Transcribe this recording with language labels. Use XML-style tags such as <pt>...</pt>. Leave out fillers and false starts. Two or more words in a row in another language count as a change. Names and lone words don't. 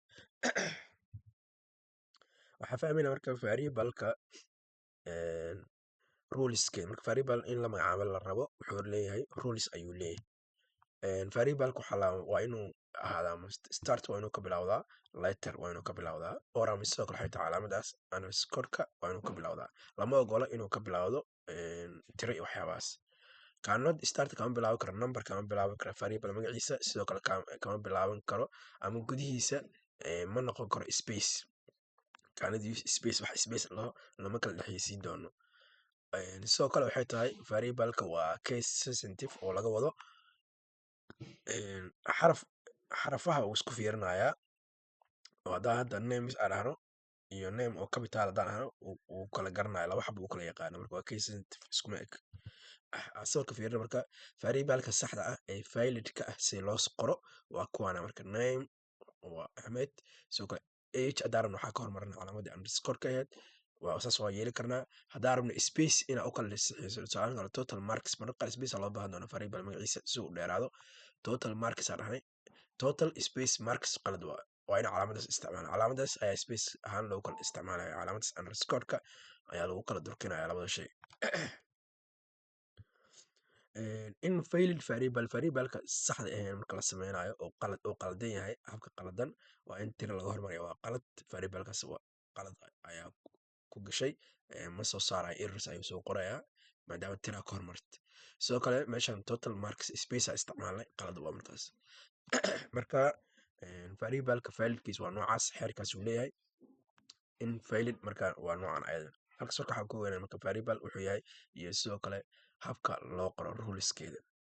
<so>waxaa fahmayna marka variable-ka rules-ke marka variable in la magacaabo la rabo wuxuu leeyahay rules ayuu leeyahay. variable-ka waa inuu ahaadaa start waa inuu ka bilowdaa letter waa inuu ka bilowdaa or ama sidoo kale xitaa calaamadaas underscore-ka waa inuu ka bilowdaa. lama ogola inuu ka bilowdo tiro iyo waxyaabahaas.</so> <en>cannot start</en> <so>kama bilaaban karo number, kama bilaaban karo variable magaciisa, sidoo kale kama bilaaban karo ama gudihiisa ma noqon karo space.</so> <en>cannot use space,</en> <so>wax space lama kala dhexaysiin doono. sidoo kale waxay tahay variable-ka waa</so> <en>case sensitive</en> <so>oo laga wado xarafaha uu isku fiirinayaa oo haddaan hadda names aan dhahno iyo name oo capital haddaan dhahno uu kala garanayo laba xabo uu kala yaqaano marka waa</so> <en>case sensitive</en> <so>iskuma eg. sawirka fiirina marka variable-ka saxda ah ee valid-ka ah si loo qoro waa kuwana marka name waa Ahmed, sidoo kale age haddaan rabno waxaa ka hormarina calaamadii underscore-ka ahayd waa saas waa yeeli karnaa. haddaan rabno space inaa u kala dhexaysiiso tusaale kale</so> <en>total marks</en> <so>marka qaar space loo baahan doono variable magaciisa si uu dheeraado.</so> <en>total marks</en> <so>aan dhahnay</so> <en>total space marks</en> <so>qalad waa in calaamadaas isticmaala calaamadaas ayaa space ahaan loogu kala isticmaalaya calaamadaas underscore-ka ayaa lagu kala durkinaya labada shay. in failed variable-ka saxda ahayn marka la sameynayo oo qaldan yahay habka qaladan waa in tiro laga hormariyo waa qalad. variable-kaas waa qalad ayaa ku gashay ma soo saaraya errors ayuu soo qorayaa maadaama tira ka hormarta. sidoo kale meeshan</so> <en>total marks</en> <so>space aa isticmaalnay qalad waa markaas. marka variable-ka validkiis waa noocaas xeerkaas uu leeyahay. invalid marka waa noocan ayadan halkaas marka waxaa ku weynaa marka variable wuxuu yahay iyo sidoo kale habka loo qoro ruleskeeda.</so>